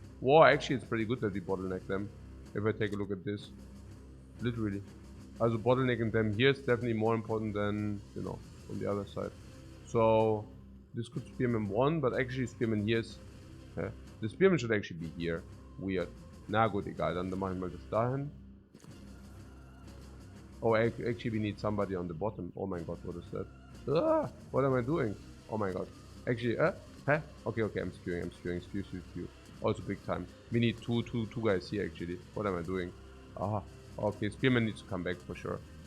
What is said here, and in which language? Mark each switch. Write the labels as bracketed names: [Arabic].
[English] Wow, actually it's pretty good that we bottleneck them. If I take a look at this, literally. Also bottlenecking them here is definitely more important than, you know, on the other side. So this could spearman 1, but actually spearman here is... the spearman should actually be here. Weird. [German] Na gut, egal, dann mache ich mal das dahin. [English] Oh, actually we need somebody on the bottom. Oh my god, what is that? What am I doing? Oh my god. Actually, huh? Okay, I'm spewing. Spew. Also big time. We need two guys here actually. What am I doing? Okay, spearman needs to come back for sure.